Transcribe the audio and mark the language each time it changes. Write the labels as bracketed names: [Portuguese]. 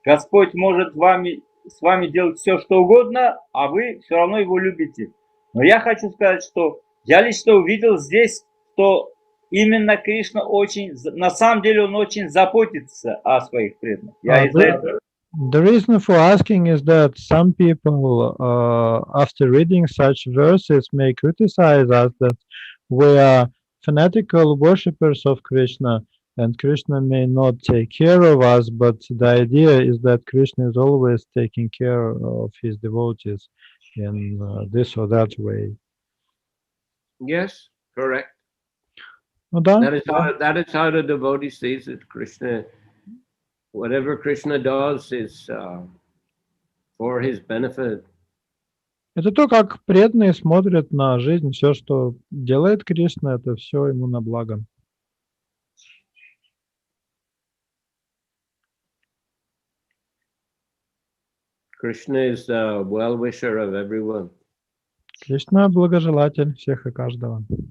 [Russian] Господь может с вами делать все, что угодно, а вы все равно его любите. Но я хочу сказать, что я лично увидел здесь, что именно Кришна на самом деле он очень заботится о своих преданных. [English] The reason for asking is that some people, after reading such verses, may criticize us that we are fanatical worshippers of Krishna, and Krishna may not take care of us, but the idea is that Krishna is always taking care of his devotees in this or that way. Yes, correct. [Russian] Ну да. [English] That is how the devotee sees it. Krishna, whatever Krishna does is for his benefit. [Russian] Это то, как преданные смотрят на жизнь. Все, что делает Кришна, это все ему на благо. [English] Krishna is the well-wisher of everyone. [Russian] Кришна благожелатель всех и каждого.